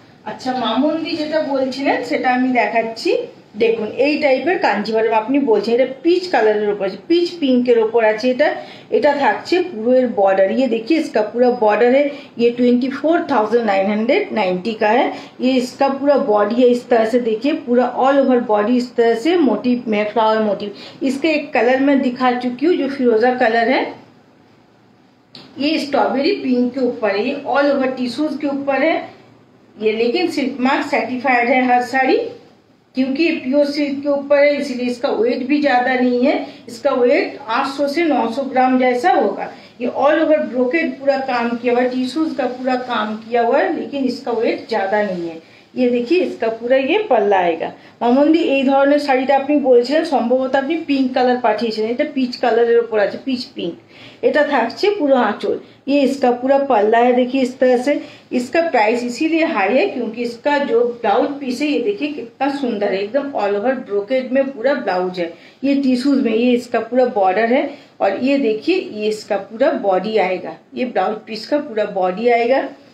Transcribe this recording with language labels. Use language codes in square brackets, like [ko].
[bn] আচ্ছা মামুনদি যেটা বলছিলেন সেটা আমি দেখাচ্ছি। দেখুন এই টাইপের কাঞ্জিভারম আপনি বলছেন, এটা পিচ কালারের ऊपर আছে, পিच पिंकेर ऊपर আছে। এটা থাকছে পুরো এর बॉर्डर। [hi] ये देखिए इसका पूरा बॉर्डर है, ये 24,990 का है। ये इसका पूरा बॉडी है, इस तरह से देखिए पूरा ऑल ओवर बॉडी इस तरह से मोटिव में फ्लावर मोटिव। इसका एक कलर मैं दिखा चुकी हूँ जो फिरोजा कलर है, ये स्ट्रॉबेरी पिंक के ऊपर है, ये ऑल ओवर टिश्यूज के ऊपर है ये, लेकिन सिल्क मार्क सर्टिफाइड है हर साड़ी, क्योंकि ये प्योर सिल्क के ऊपर है इसलिए इसका वेट भी ज्यादा नहीं है। इसका वेट 800 से 900 ग्राम जैसा होगा। ये ऑल ओवर ब्रोकेड पूरा काम किया हुआ है, टिश्यूज का पूरा काम किया हुआ है, लेकिन इसका वेट ज्यादा नहीं है। ये देखिए इसका पूरा ये पल्ला आएगा। [bn] মামুনদি এই ধরনের শাড়িটা আপনি বলছিলেন সম্ভবত আপনি পিঙ্ক কালার পাঠিয়েছিলেন, এটা পিচ কালারের উপর আছে, পিচ पिंक। এটা থাকছে পুরো आंचल। [hi] ये इसका पूरा पल्ला है, देखिए इस तरह से। इसका प्राइस इसीलिए हाई है क्योंकि इसका जो ब्लाउज पीस है ये देखिए कितना सुंदर है, एकदम ऑल ओवर ब्रोकेड में पूरा ब्लाउज है। ये टिश्यूज में ये इसका पूरा बॉर्डर है और ये देखिए ये इसका पूरा बॉडी आएगा, ये ब्लाउज पीस का पूरा बॉडी आएगा।